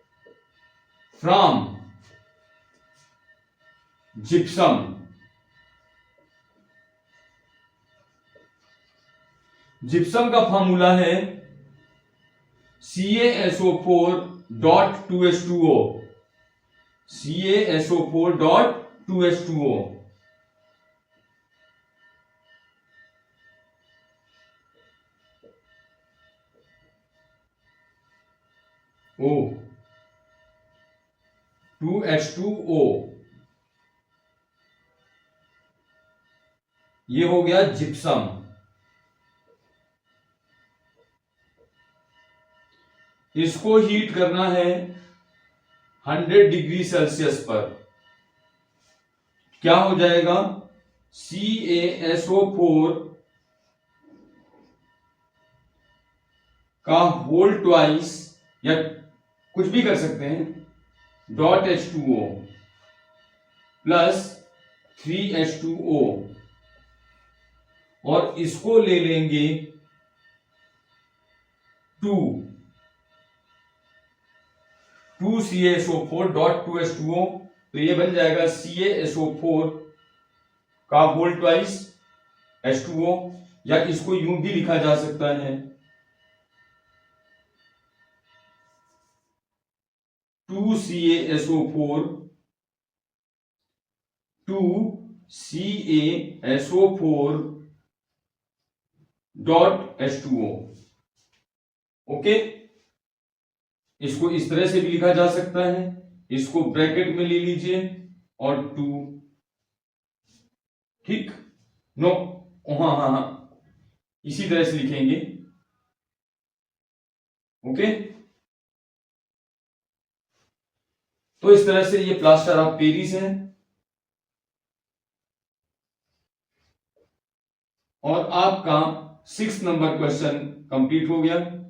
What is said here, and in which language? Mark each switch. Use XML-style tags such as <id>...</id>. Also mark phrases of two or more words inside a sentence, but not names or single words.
<en>from gypsum.</en> <hi>जिप्सम का फार्मूला है CaSO4.2H2O, CaSO4.2H2O। O 2H2O, ये हो गया जिप्सम। इसको हीट करना है 100</hi> <en>degree Celsius</en> <hi>पर। क्या हो जाएगा? CaSO4 का</hi> <en>whole twice,</en> <hi>या कुछ भी कर सकते हैं, .H2O प्लस 3H2O, और इसको ले लेंगे 2CaSO4.2H2O, तो ये बन जाएगा CaSO4 का</hi> <en>whole twice</en> <hi>H2O, या इसको यूं भी लिखा जा सकता है 2CaSO4.H2O। ओके, इसको इस तरह से भी लिखा जा सकता है, इसको ब्रैकेट में ले लीजिए और 2, ठीक, नो, हाँ हाँ हाँ, इसी तरह से लिखेंगे। ओके, तो इस तरह से ये</hi> <en>plaster of Paris</en> <hi>है, और आपका 6</hi> <en>number question complete</en> <hi>हो गया।</hi>